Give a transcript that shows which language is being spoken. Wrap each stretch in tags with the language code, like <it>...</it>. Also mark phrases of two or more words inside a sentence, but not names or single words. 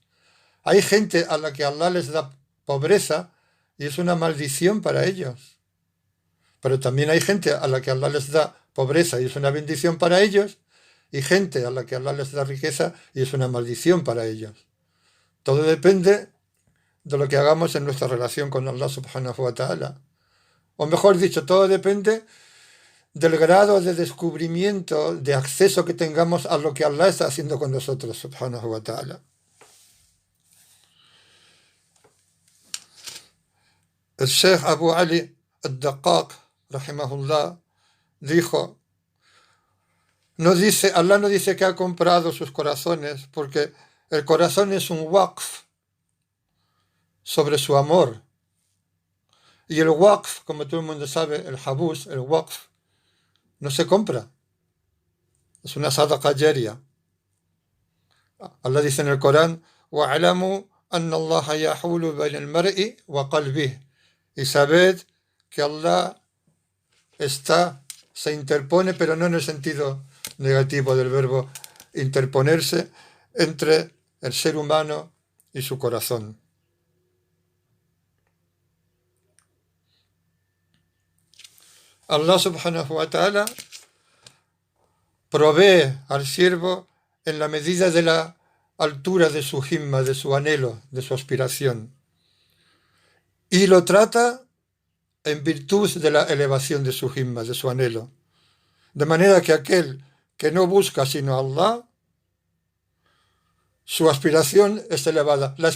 <es>Hay gente a la que Allah les da pobreza y es una maldición para ellos. Pero también hay gente a la que Allah les da pobreza y es una bendición para ellos, y gente a la que Allah les da riqueza y es una maldición para ellos. Todo depende de lo que hagamos en nuestra relación con Allah</es> <ar>سبحانه وتعالى.</ar> <es>O mejor dicho, todo depende del grado de descubrimiento, de acceso que tengamos a lo que Allah está haciendo con nosotros,</es> <ar>سبحانه وتعالى.</ar> <es>El Sheikh Abu Ali al-Daqqaq, rahimahullah, dijo, Allah no dice que ha comprado sus corazones, porque el corazón es un waqf sobre su amor. Y el waqf, como todo el mundo sabe, el habus, el waqf, no se compra. Es una</es> <ar>صدقة جارية.</ar> <es>Allah dice en el Corán,</es> <ar>وَعَلَمُوا أَنَّ اللَّهَ يَحُولُ بَيْنَ الْمَرْءِ وَقَلْبِهِ.</ar> <es>Y sabed que Allah se interpone, pero no en el sentido negativo del verbo interponerse, entre el ser humano y su corazón. Allah</es> <ar>سبحانه وتعالى</ar> <es>provee al siervo en la medida de la altura de su himma, de su anhelo, de su aspiración. Y lo trata en virtud de la elevación de su himma, de su anhelo. De manera que aquel que no busca sino a Allah, su aspiración es elevada.</es>